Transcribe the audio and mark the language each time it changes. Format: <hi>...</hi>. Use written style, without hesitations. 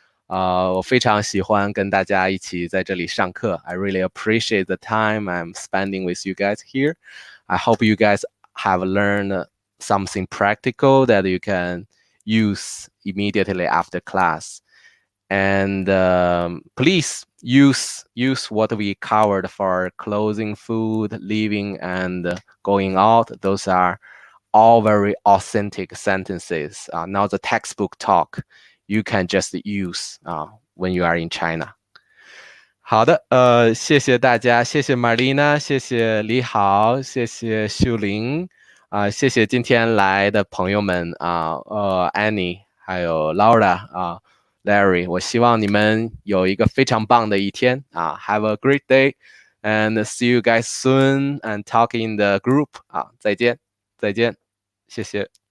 <zh>我非常喜欢跟大家一起在这里上课。</zh> <en>I really appreciate the time I'm spending with you guys here. I hope you guys have learned something practical that you can use immediately after class. And please use what we covered for clothing, food, living, and going out. Those are all very authentic sentences, not the textbook talk you can just use when you are in China.</en> <zh>好的，谢谢大家，谢谢 Marlena，谢谢李好，谢谢秀玲，谢谢今天来的朋友们Annie，还有 Laura Larry， 我希望你们有一个非常棒的一天</zh> <en>Have a great day and see you guys soon and talk in the group</en> <zh>再见，再见，谢谢。</zh>